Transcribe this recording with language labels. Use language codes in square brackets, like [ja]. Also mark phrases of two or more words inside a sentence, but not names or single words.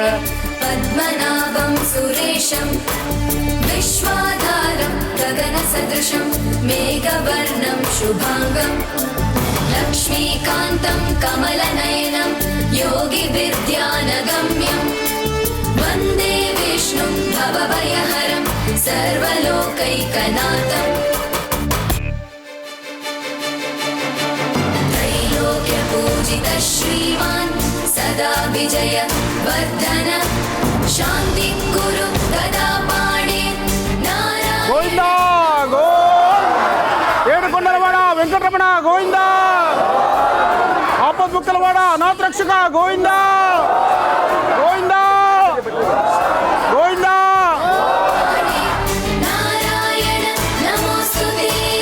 [sa] पद्मनाभं सुरेशं विश्वाधारं गगनसदृशं मेघवर्णं शुभाङ्गं लक्ष्मीकान्तं कमलनयनं योगिविद्यानगम्यं वन्दे विष्णुं भवभयहरं सर्वलोकैकनाथम् त्रैलोक्यपूजितः श्रीमान् सदा विजय वर्धन शान्ति कुरु गदा पाणे గోవింద नारायण [te] ఏడుకొండలవాడ వెంకటరమణ గోవింద ఆపద్ముక్కలవాడ అనాథ రక్షక గోవింద గోవింద గోవింద [sa] नारायण नमोस्तुते